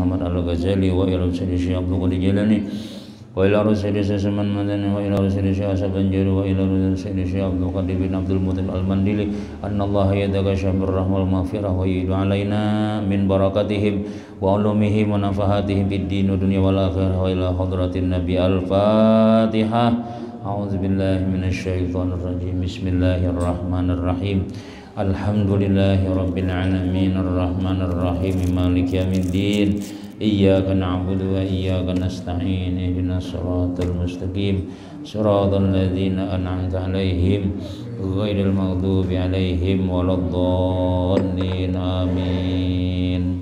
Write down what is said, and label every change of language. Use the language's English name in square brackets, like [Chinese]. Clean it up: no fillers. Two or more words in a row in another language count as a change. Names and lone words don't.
[Arabic] الغزالي وإلى سيدي شيخ عبد القادر جيلاني وإلى سيدي سمان مدني وإلى سيدي شيخ سبنجري وإلى سيدي شيخ عبد القادر بن عبد المعطي المنديلي أن الله يدكا شمر رحمة المغفرة ويعيد علينا من بركاتهم وعلومهم ونفحاتهم في الدين والدنيا والآخرة وإلى حضرة النبي الفاتحة. أعوذ بالله من الشيطان الرجيم. بسم الله الرحمن الرحيم. الحمد لله رب العالمين الرحمن الرحيم مالك يوم الدين. إياك نعبد وإياك نستعين اهدنا الصراط المستقيم صراط الذين أنعمت عليهم غير المغضوب عليهم ولا الضالين آمين.